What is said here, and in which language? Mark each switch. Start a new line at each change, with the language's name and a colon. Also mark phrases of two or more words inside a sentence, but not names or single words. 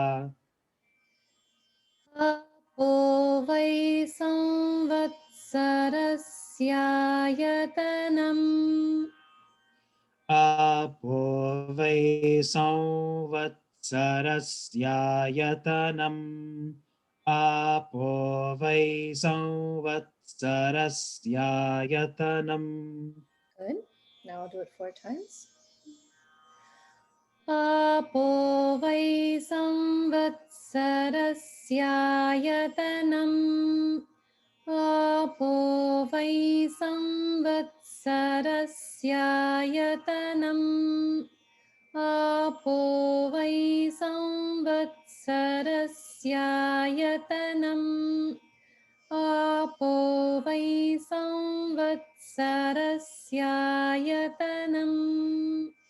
Sanskrit: Apo vai samvatsarasyayatanam apo vai samvatsarasyayatanam, apo vai samvatsarasyayatanam.
English: Good. Now I'll do it 4 times.
Sanskrit: Apo vai samvatsarasyayatanam Apo vai samvatsarasyayatanam Apo vai samvatsarasyayatanam Apo vai samvatsarasyayatanam